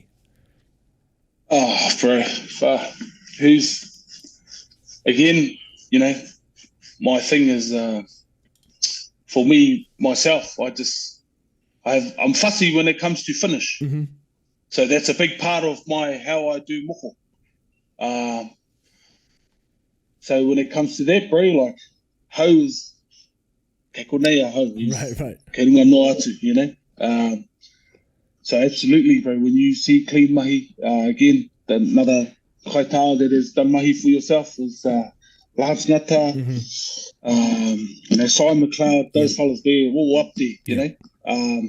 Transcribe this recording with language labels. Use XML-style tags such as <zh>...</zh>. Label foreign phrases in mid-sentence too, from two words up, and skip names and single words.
<en>Oh, bro, who's, again, you know, my thing is, for me, myself, I'm fussy when it comes to finish. So that's a big part of how I do moko. So when it comes to that, bro, like, Ho is,</en> <mi>ke konea Ho.</mi> <en>Right.</en> <mi>Ke runga no atu,</mi> <en>you know. So absolutely, bro, when you see clean mahi, again, another kaitaha that has done mahi for yourself is Lance Ngata, you know, Simon McLeod, those fellas there, all up there, you know.</en>